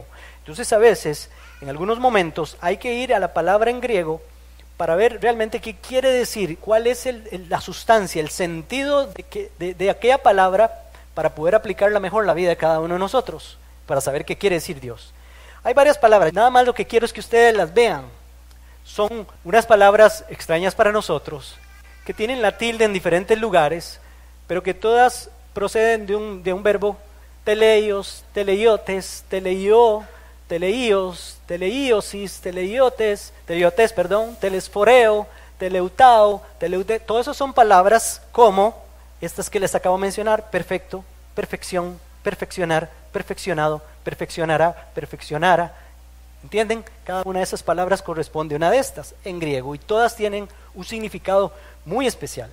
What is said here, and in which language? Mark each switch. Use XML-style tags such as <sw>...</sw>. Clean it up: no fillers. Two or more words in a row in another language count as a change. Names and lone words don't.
<es>Entonces a veces, en algunos momentos, hay que ir a la palabra en griego para ver realmente qué quiere decir, cuál es la sustancia, el sentido de aquella palabra, para poder aplicarla mejor en la vida de cada uno de nosotros, para saber qué quiere decir Dios. Hay varias palabras, nada más lo que quiero es que ustedes las vean. Son unas palabras extrañas para nosotros, que tienen la tilde en diferentes lugares, pero que todas proceden de un verbo:</es> <el>τέλειος, τελειότης, τελειόω, τέλειος, τελείωσις, τελειότης, τελεσφορέω, τελευτάω,</el> <es>todo eso son palabras como estas que les acabo de mencionar: perfecto, perfección, perfeccionar, perfeccionado, perfeccionará, perfeccionara. ¿Entienden? Cada una de esas palabras corresponde a una de estas en griego y todas tienen un significado muy especial.</es>